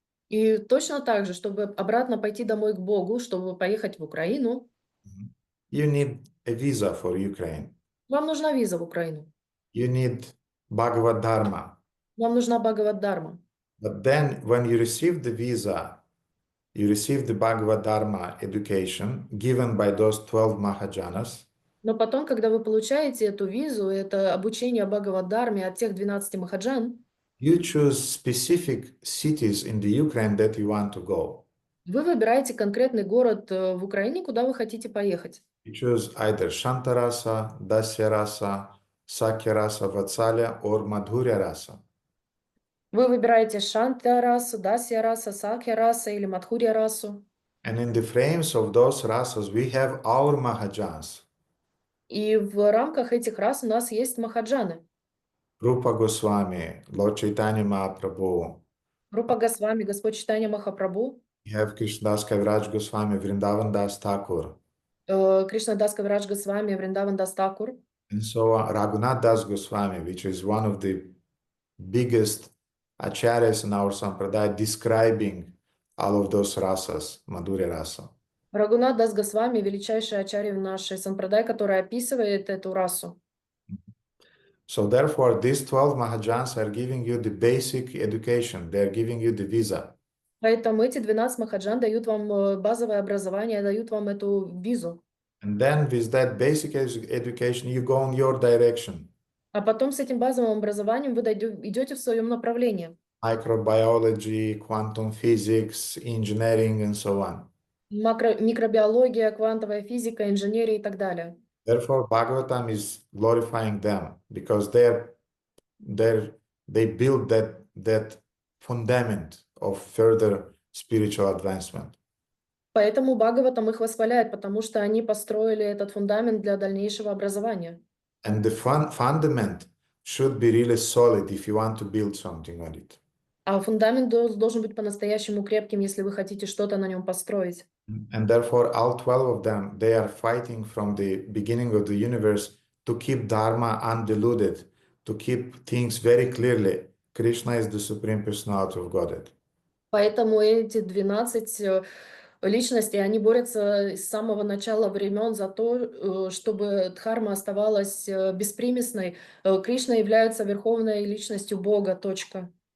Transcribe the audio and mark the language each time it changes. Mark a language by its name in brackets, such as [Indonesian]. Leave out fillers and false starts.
[Russian] И точно так же, чтобы обратно пойти домой к Богу, чтобы поехать в Украину, [English] you need a visa for Ukraine. [Russian] вам нужна виза в Украину. [English] You need Bhagavad Dharma. [Russian] Вам нужна Бхагавад-дарма. [English] But then when you receive the visa, you receive the Bhagavad Dharma education given by those 12 Mahajanas. [Russian] Но потом, когда вы получаете эту визу, это обучение Бхагавад-дарме от тех 12 махаджан, [English] You choose specific cities in the Ukraine that you want to go. [Russian] вы выбираете конкретный город в Украине, куда вы хотите поехать. [English] You choose either Shantarasa, Dasyarasa, Sakyarasa, Vatsalya, or Madhurya Rasa. [Russian] Вы выбираете Шанта-расу, Дасья-раса, Сакья-раса или Мадхурья-расу. [English] And in the frames of those rasas, we have our Mahajans. [Russian] И в рамках этих рас у нас есть махаджаны. [English] Rupa Goswami, Lord Chaitanya Mahaprabhu. [Russian] Рупа Госвами, Господь Чайтанья Махапрабху, [English] We have Krishnadas Kaviraj Goswami, Vrindavan Das Thakur. [Russian] Кришна Дас Кавирадж Госвами, Вриндаван Дас Такур. [English] And so Raghunath Das Goswami, which is one of the biggest acharyas in our sampradaya, describing all of those rasas, Madhurya Rasa. [Russian] Рагунат Дас Госвами, величайший ачарья в нашей сампрадай, который описывает эту расу. [English] So therefore, these 12 Mahajans are giving you the basic education. They are giving you the visa. [Russian] Поэтому эти 12 махаджан дают вам базовое образование, дают вам эту визу. [English] And then with that basic education, you go in your direction. [Russian] А потом с этим базовым образованием вы идете в своем направлении. [English] Microbiology, quantum physics, engineering, and so on. [Russian] Микробиология, квантовая физика, инженерия и так далее. [English] Therefore, Bhagavatam is glorifying them because their they build that fundament of further spiritual advancement. [Russian] Поэтому Бхагаватам их восхваляет, потому что они построили этот фундамент для дальнейшего образования. [English] And the fundament should be really solid if you want to build something on it. [Russian] А фундамент должен быть по-настоящему крепким, если вы хотите что-то на нем построить. [English] And therefore, all 12 of them, they are fighting from the beginning of the universe to keep Dharma undiluted, to keep things very clearly. Krishna is the Supreme Personality of Godhead. [Russian] Поэтому эти 12 личностей, они борются с самого начала времен за то, чтобы Дхарма оставалась беспримесной. Кришна является верховной личностью Бога. Точка.